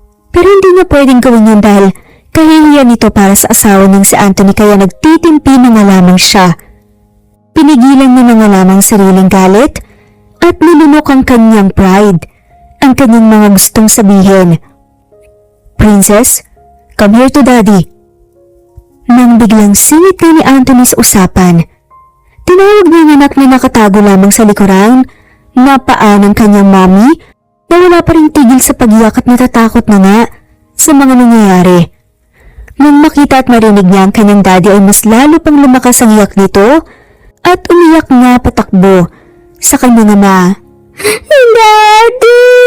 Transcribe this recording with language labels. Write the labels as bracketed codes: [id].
[tl] Pero hindi niya pwedeng gawin yan dahil kahihiyan nito para sa asawa niyang si Anthony kaya nagtitimpi na nga lamang siya. Pinigilan niya na nga lamang sariling galit at nilunok ang kanyang pride, ang kanyang mga gustong sabihin. [en] Princess, come here to daddy. [tl] Nang biglang singit na ni Anthony sa usapan, tinawag niya ang anak na nakatago lamang sa likuran na paa ng kanyang mommy na wala pa rin tigil sa pag-iyak at natatakot na nga sa mga nangyayari. Nang makita at marinig niya ang kanyang daddy ay mas lalo pang lumakas ang iyak nito at umiyak nga patakbo sa kanyang ama. Daddy!